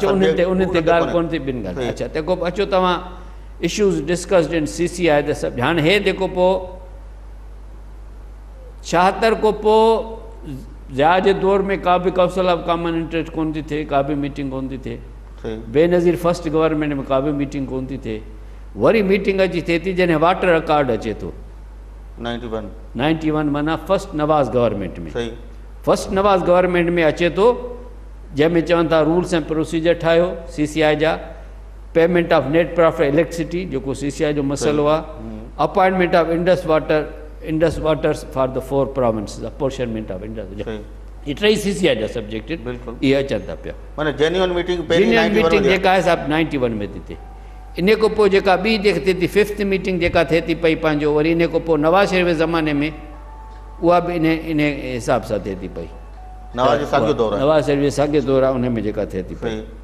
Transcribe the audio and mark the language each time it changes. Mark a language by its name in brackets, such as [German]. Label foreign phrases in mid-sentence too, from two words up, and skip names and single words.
[Sindhi] अचो उन ते ॻाल्हि कोन थी ॿिनि ॻाल्हि. अच्छा तंहिंखां पोइ अचो तव्हां [English] issues discussed in CCI [Sindhi] त सभु हाणे हे जेको पोइ 76 खां पोइ ज़िया जे दौर में का बि काउंसिल ऑफ कॉमन इंटरेस्ट कोन थी थिए, का बि मीटिंग कोन थी थिए. बेनज़ीर [English] first government [Sindhi] में का बि मीटिंग कोन थी थिए. वरी मीटिंग अची थिए थी जॾहिं वाटर अकार्ड अचे थो 91 माना [English] first Nawaz government [Sindhi] में. [English] first Nawaz government [Sindhi] में अचे थो जंहिंमें चवनि था [English] rules and procedure [Sindhi] ठाहियो CCI जा, [English] payment of net profit electricity [Sindhi] जेको CCI जो मसइलो आहे, [English] Appointment of Indus Waters for the 4 provinces, apportionment of Indus. [Sindhi] ये 3 CCI जा सब्जेक्ट इहे अचनि था पिया. माना [English] genuine meeting [Sindhi] जेका आहे साहब 91 में थी थिए. इन खां पोइ जेका ॿी जेका थिए थी 5th मीटिंग जेका थिए थी पई पंहिंजो, वरी इन खां पोइ नवाज़ शरीफ़ ज़माने में उहा बि इन हिसाब सां थिए थी पई. नवाज़ शरीफ़ जो साॻियो दौर आहे उन में जेका थिए थी पई.